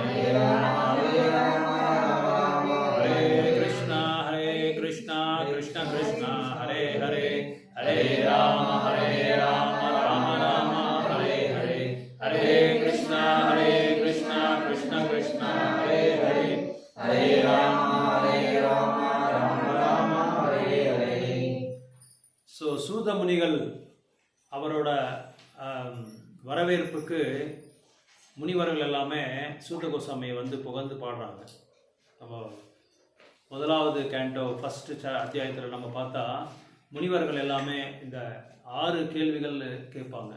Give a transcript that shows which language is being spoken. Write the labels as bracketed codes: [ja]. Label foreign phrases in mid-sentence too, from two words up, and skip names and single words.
[sa] कृष्ण कृष्ण हरे हरे हरे राम राम राम हरे हरे. हरे कृष्ण कृष्ण कृष्ण हरे हरे हरे राम राम हरे हरे. [ta] ஸோ சூத முனிகள் அவரோட வரவேற்புக்கு முனிவர்கள் எல்லாமே சூத கோசாமியை வந்து புகழ்ந்து பாடுறாங்க. அப்போ முதலாவது [en] canto first [ta] அத்தியாயத்தில் நம்ம பார்த்தா முனிவர்கள் எல்லாமே இந்த 6 கேள்விகள் கேட்பாங்க.